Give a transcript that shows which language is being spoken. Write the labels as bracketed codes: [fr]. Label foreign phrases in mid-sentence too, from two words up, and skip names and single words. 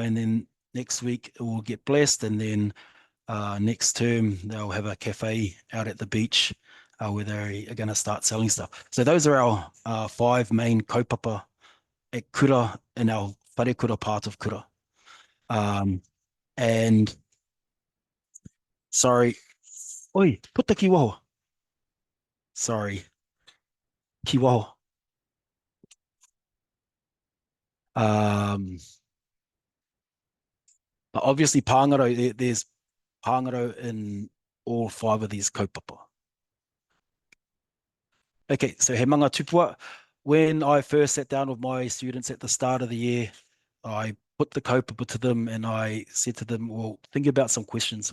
[en] And then next week it will get blessed, and then next term they'll have a cafe out at the beach where they are going to start selling stuff. So those are our 5 main kaupapa at Kura in our Wharekura part of Kura. And sorry, [mi] oi, puta ki waho. Sorry, ki waho. [en] But obviously Pāngarau, there's Pāngarau in all 5 of these kaupapa. Okay, so [mi] he manga tupua. [en] When I first sat down with my students at the start of the year, I put the kaupapa to them and I said to them, well, think about some questions.